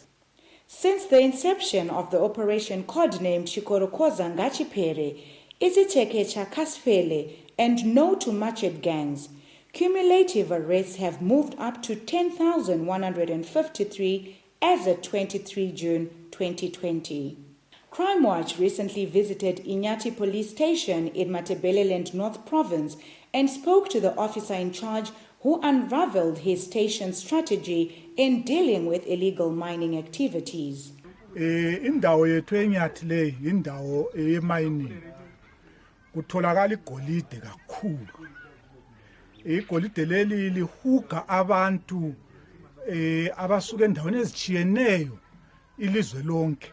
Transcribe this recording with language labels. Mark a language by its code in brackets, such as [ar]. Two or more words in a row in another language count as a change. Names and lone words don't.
[en] Since the inception of the operation codenamed Chikorokoza Ngachipere, Iziteke Chakasfele, and No to Machete Gangs, cumulative arrests have moved up to 10,153 as at 23 June 2020. Crime Watch recently visited Inyati Police Station in Matabeleland North Province and spoke to the officer in charge, who unraveled his station's strategy in dealing with illegal mining activities. [nd] Indawo yethu eNyathi le indawo emining. Kutholakala igolide kakhulu. Igolide leli lihuga abantu abasuka endaweni ezitshiyeneyo ilizwe lonke.